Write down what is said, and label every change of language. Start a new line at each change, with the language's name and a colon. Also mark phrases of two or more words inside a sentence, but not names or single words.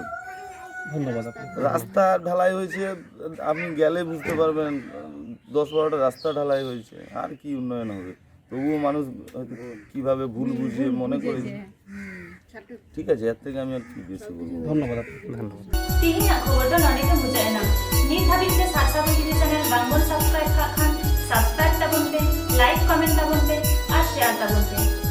Bangla: ধন্যবাদ আপনাকে। রাস্তা ঢালাই হয়েছে, আপনি গেলে বুঝতে পারবেন, 10-12টা রাস্তা ঢালাই হয়েছে। আর কি উন্নয়ন হবে? তবুও মানুষ হয়তো কীভাবে ভুল বুঝিয়ে মনে করে। ঠিক আছে, এর থেকে আমি আর কি বেশি বলবো। ধন্যবাদ আপনাকে। ধন্যবাদ।
Santali: ᱛᱮᱦᱮᱧᱟᱜ ᱠᱷᱚᱵᱚᱨ ᱫᱚ ᱱᱚᱰᱮ ᱜᱮ ᱢᱩᱪᱟᱹᱫ ᱮᱱᱟ। ᱱᱤᱛ ᱫᱷᱟᱹᱵᱤᱡ ᱛᱮ ᱥᱟᱨᱥᱟᱜᱩᱱ ᱴᱤᱵᱷᱤ ᱪᱮᱱᱮᱞ ᱵᱟᱝᱵᱚᱱ ᱥᱟᱵᱥᱠᱨᱟᱭᱤᱵ ᱠᱟᱜ ᱠᱷᱟᱱ ᱥᱟᱵᱥᱠᱨᱟᱭᱤᱵ ᱛᱟᱵᱚᱱ ᱯᱮ,
English: like comment
Santali: ᱛᱟᱵᱚᱱ ᱯᱮ ᱟᱨ শেয়ার ᱛᱟᱵᱚᱱ ᱯᱮ।